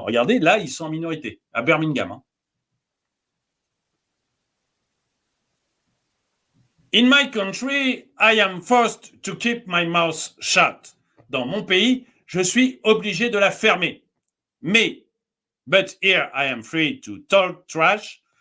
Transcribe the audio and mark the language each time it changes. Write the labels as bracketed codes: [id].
[fr] Regardez, là, ils sont en minorité, à Birmingham. Hein. [en] In my country, I am forced to keep my mouth shut. [fr] Dans mon pays, je suis obligé de la fermer. Mais, [en] but here I am free to talk trash.